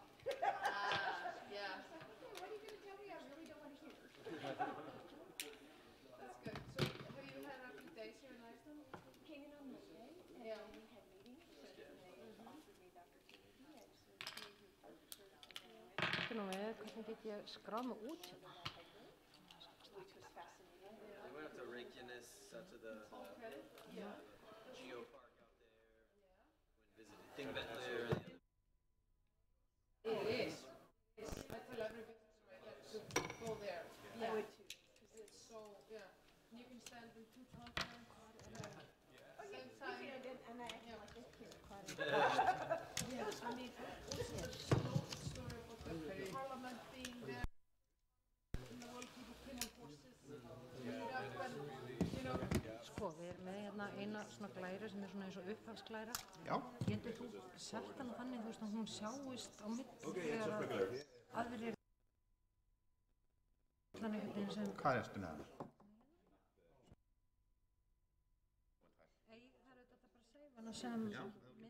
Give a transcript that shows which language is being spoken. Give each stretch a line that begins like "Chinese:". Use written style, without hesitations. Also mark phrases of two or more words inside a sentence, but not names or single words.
English: Yeah. It's like, okay, what are you going to tell me? I really don't want to hear. That's good. So, have you had a few days here in Iceland? Came in on Monday, and Yeah. we had meetings, so they offered me the opportunity. I said, "Can you partner with
Icelandic: Ekki nú við, hvernig get ég skráð mig út hérna?
English: which was fascinating. We went up to Reykjanes, up to the Okay. Yeah. geopark out there. Went visited Thingvellir. It is. I tell every business right to go there. I would too. Because it's so, yeah. You can stand in 2 continents and then same time. And I acted like this kid. Yes, I mean, also story about the parliament being there, and the world people killing horses. When, you know,
Icelandic: Sko, við erum með hérna eina svona glæru sem svona eins og upphafsglæra. Já. Getur þú sett hana þannig, þú veist, að hún sjáist á milli þegar að aðrir þannig einhvern veginn sem... Hvað erstu með það? Það er auðvitað bara að seifa hana sem mynd.